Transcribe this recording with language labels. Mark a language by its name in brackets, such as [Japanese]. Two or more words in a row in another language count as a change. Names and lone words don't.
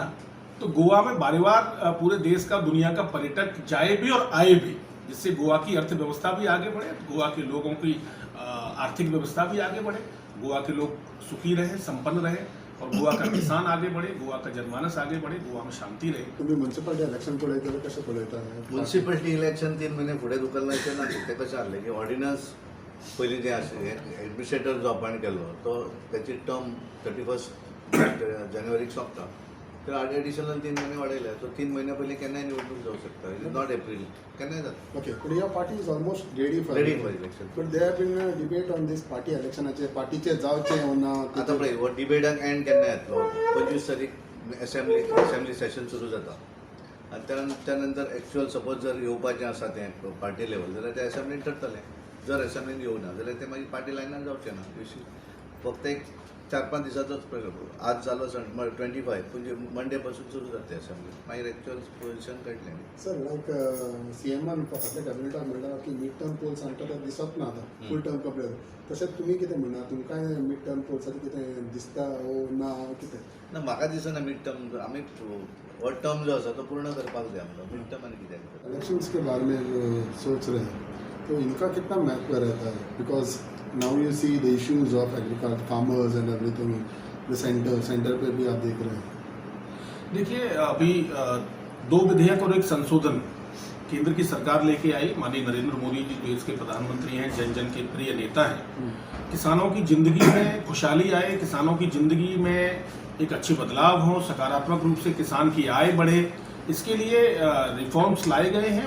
[Hindi] तो गोवा में बार बार पूरे देश का, दुनिया का पर्यटक जाए भी और आए भी, जिससे गोवा की अर्थव्यवस्था भी आगे बढ़े, गोवा के लोगों की आर्थिक व्यवस्था भी आगे बढ़े, गोवा के लोग सुखी रहे, संपन्न रहे और गोवा का किसान आगे बढ़े, गोवा का जनमानस आगे बढ़े, गोवा में शांती रहे। [Konkani] तुम्ही [English] municipality election [Konkani] पळयता कशें पळयता? [English] municipality election [Konkani] 3 महिने फुडें धुकलनाचें ना, ते कशें जालें की ऑर्डिनन्स पयलीं जें एडमिनिस्ट्रेटर जो अपॉयंट केल्लो तो त्याची टर्म 31 जानेवारीक सोंपता, तर एडिशनल 3 महिने वाडयल्या, सो 3 महिन्या पयलीं केन्नाय निवडणूक जावंक शकता, [English] it is not April, [Konkani] केन्नाय जाता. [English] ओके, but your party is almost ready for election. But there have been a debate on this party electionाचे [Konkani] पार्टीचे जावचे ओ ना. आतां पळय, हो डिबेटाक एंड केन्ना येतलो? 25 तारीख असेंब्ली सेशन सुरू जाता आनी त्या नंतर [English] actual suppose [Konkani] जर येवपाचें आसा तें [English] party level [Konkani] जाल्यार ते असेंब्लीन ठरतलें. जर असेंब्लीन येवना जाल्यार ते मागीर पार्टी लायनार जावचें ना. फक्त एक 4-5 दिसाचोच प्रयोग. आज जालो 25, म्हणजे मंडे पासून सुरू जाता असेंब्ली, मागीर [English] actual position [Konkani] कळटलें. सर, लायक सीएमान फाटल्या कॅबिनेटाक म्हणटा की [English] mid term polls [Konkani] आमकां ते दिसत ना आतां [English] full term compare. [Konkani] तशेंच तुमी कितें म्हणना? तुमकां [English] mid term [Konkani] पोल्साचें कितें दिसता ओ ना कितें? ना, म्हाका दिसना [English] mid term. [Konkani] आमी हो टर्म जो आसा तो पूर्ण करपाक जाय आमकां. [English] mid term [Konkani] आनी कितें? [Hindi] इलेक्शंस के बारे में सोच रहे हैं तो इनका कितना महत्व रहता है? [English] बिकॉज now you see the issues of agriculture, farmers and everything, the center [Hindi] पे भी आप देख रहे हैं. देखिए, अभी 2 विधेयक और एक संशोधन केंद्र की सरकार लेके आई. माननीय नरेंद्र मोदी जी देश के प्रधानमंत्री हैं, जन जन के प्रिय नेता हैं. किसानों की जिंदगी में खुशहाली आए, किसानों की जिंदगी में एक अच्छे बदलाव हो, सकारात्मक रूप से किसान की आय बढ़े, इसके लिए रिफॉर्म्स लाए गए हैं.